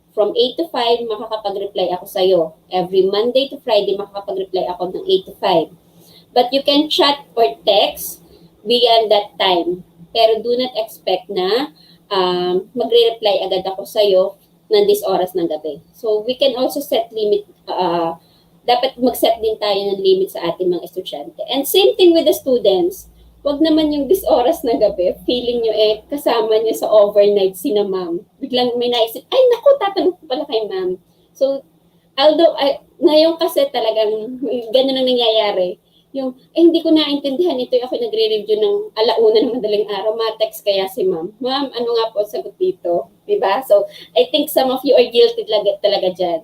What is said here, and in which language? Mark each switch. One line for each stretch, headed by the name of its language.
English: From 8 to 5,
Filipino: makakapag-reply ako sa'yo. Every Monday to Friday, makakapag-reply ako ng 8 to 5.
English: But you can chat or text beyond that time.
Filipino: Pero
English: do not expect
Filipino: na magre-reply agad ako sa'yo ng this oras ng gabi.
English: So, we can also set limit,
Filipino: dapat mag-set din tayo ng limit sa ating mga estudyante.
English: And same thing with the students.
Filipino: Wag naman yung this oras ng gabi, feeling nyo kasama nyo sa overnight si na ma'am. Biglang may naisip, ay naku, tatanong ko pala kay ma'am. So, although, ngayon kasi talagang ganun ang nangyayari. Yung, hindi ko naintindihan ito, ako nagre-review ng alauna ng madaling araw, ma-text kaya si ma'am. Ma'am, ano nga po sagot dito? Diba?
English: So, I think some of you are guilty
Filipino: talaga dyan.